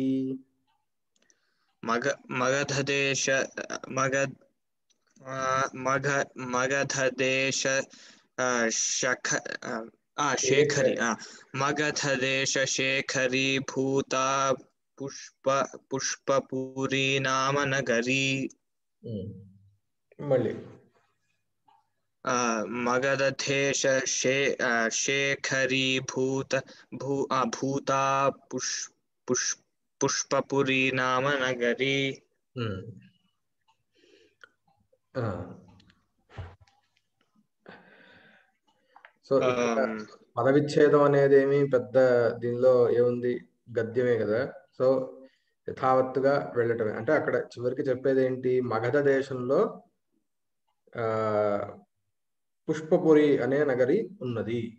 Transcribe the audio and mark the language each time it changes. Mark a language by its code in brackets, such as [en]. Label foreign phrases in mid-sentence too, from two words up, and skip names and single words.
[sa] मगध देश शेखरी मगध देश शेखरी भूता पुष्पपुरी नाम नगरी [te] मళ్ళీ [sa] मगध देश शेखरी भूता पुष्पपुरी नाम नगरी। [te] సో పదవిచ్ఛేదం అనేది ఏమి పెద్ద దీనిలో ఏముంది, గద్యమే కదా. సో యథావత్తుగా వెళ్ళటమే అంటే అక్కడ చివరికి చెప్పేది ఏంటి, మగధ దేశంలో పుష్పపురి అనే నగరి ఉన్నది.